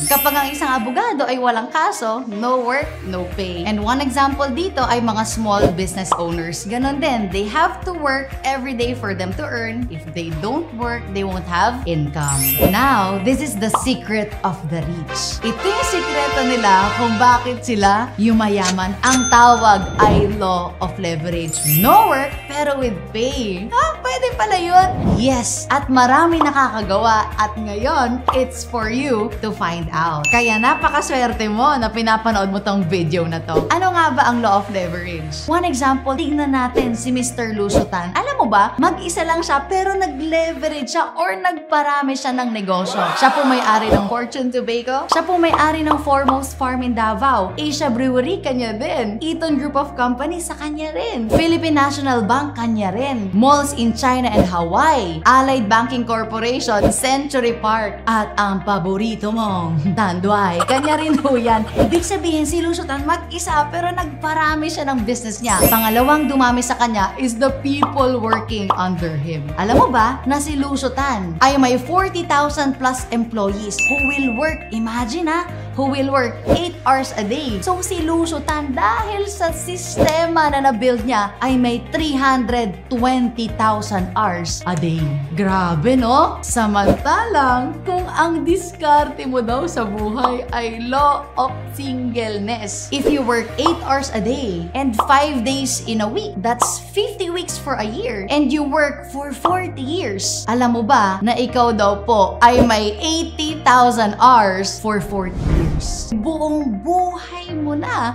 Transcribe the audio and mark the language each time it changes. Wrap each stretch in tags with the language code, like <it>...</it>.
<tl>Kapag ang isang abogado ay walang kaso,</tl> <en>no work, no pay. And one example</en> <tl>dito ay mga</tl> <en>small business owners.</en> <tl>Ganon din,</tl> <en>they have to work every day for them to earn. If they don't work, they won't have income. Now, this is the secret of the rich.</en> <tl>Ito yung sikreto nila kung bakit sila yumayaman. Ang tawag ay law of leverage.</tl> <en>No work,</en> <tl>pero</tl> <en>with pay.</en> <tl>Pwede pala yun?</tl> <en>Yes,</en> <tl>at marami nakakagawa at ngayon,</tl> <en>it's for you to find out.</en> <tl>Kaya napakaswerte mo na pinapanood mo tong video na to. Ano nga ba ang law of leverage?</tl> <en>One example,</en> <tl>tignan natin si Mr. Lusutan. Alam mo ba, mag-isa lang siya pero nag-leverage siya or nagparami siya ng negosyo. Siya po may-ari ng Fortune Tobacco. Siya po may-ari ng Foremost Farm in Davao. Asia Brewery, kanya din. Eaton Group of Companies, sa kanya rin. Philippine National Bank, kanya rin.</tl> <en>Malls in China and Hawaii.</en> <tl>Allied Banking Corporation, Century Park. At ang paborito mong Tanduay, kanya rin po yan. Ibig sabihin, si Lusutan mag-isa pero nagparami siya ng business niya. Pangalawang dumami sa kanya</tl> <en>is the people working under him.</en> <tl>Alam mo ba na si Lusutan ay may</tl> <en>40,000 plus employees who will work, imagine who will work 8 hours a day.</en> <tl>So si Lusutan, dahil sa sistema na na-build niya, ay may 320,000 hours a day. Grabe, no? Samantalang, kung ang diskarte mo daw sa buhay ay law of singleness.</tl> <en>If you work 8 hours a day and 5 days in a week, that's 50 weeks for a year. And you work for 40 years.</en> <tl>Alam mo ba na ikaw daw po ay may</tl> <en>80,000 hours for 40 years?</en> <tl>Buong buhay mo na.</tl>